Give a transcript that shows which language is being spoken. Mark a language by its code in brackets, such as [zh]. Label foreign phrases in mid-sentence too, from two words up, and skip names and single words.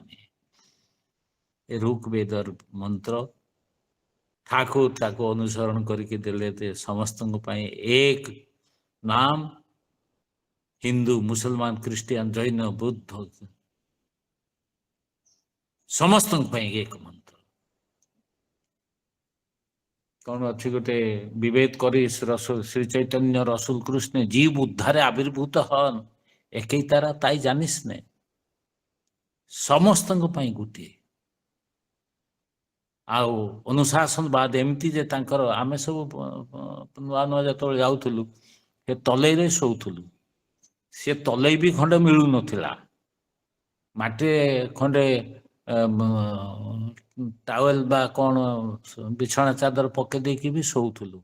[or] ଏ ଋଗ୍ବେଦର ମନ୍ତ୍ର ଠାକୁର ତାକୁ ଅନୁସରଣ କରିକି ଦେଲେ ସମସ୍ତଙ୍କ ପାଇଁ ଏକ ନାମ। ହିନ୍ଦୁ, ମୁସଲମାନ, ଖ୍ରୀଷ୍ଟିଆନ, ଜୈନ, ବୁଦ୍ଧ ସମସ୍ତଙ୍କ ପାଇଁ ଏକ ମନ୍ତ୍ର। କଣ ଅଛି ଗୋଟେ ବିଭେଦ କରି [bn] শ্রী চৈতন্য রসুল কৃষ্ণ জীব উদ্ধারে আবির্ভূত হন, একই তারা তাই জানিস নে। [or] ସମସ୍ତଙ୍କ ପାଇଁ ଗୋଟିଏ। ଆଉ ଅନୁଶାସନବାଦ ଏମିତି ଯେ ତାଙ୍କର, ଆମେ ସବୁ ନୂଆ ନୂଆ ଯେତେବେଳେ ଯାଉଥିଲୁ ସେ ତଲେଇରେ ଶୋଉଥିଲୁ, ସେ ତଲେଇ ବି ଖଣ୍ଡେ ମିଳୁନଥିଲା, ମାଟିରେ ଖଣ୍ଡେ ଟାୱେଲ ବା କଣ ବିଛଣା ଚାଦର ପକେଇ ଦେଇକି ବି ଶୋଉଥିଲୁ।